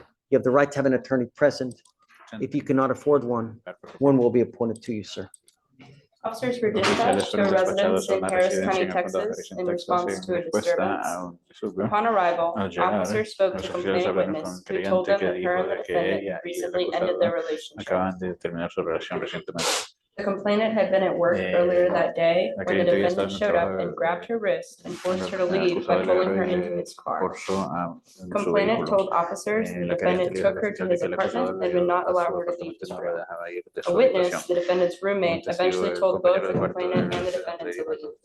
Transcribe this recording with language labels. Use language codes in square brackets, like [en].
[en] You have the right to have an attorney present. If you cannot afford one, one will be appointed to you, sir. Officers were dispatched to a residence in Harris County, Texas, in response to a disturbance. Upon arrival, officers spoke to complainant witness who told them that her and the defendant recently ended their relationship. [es] Acaban de terminar su relación recientemente. [en] The complainant had been at work earlier that day when the defendant showed up and grabbed her wrist and forced her to leave by pulling her into his car. Complainant told officers the defendant took her to his apartment and would not allow her to leave his room. A witness, the defendant's roommate, eventually told both the complainant and the defendant to leave.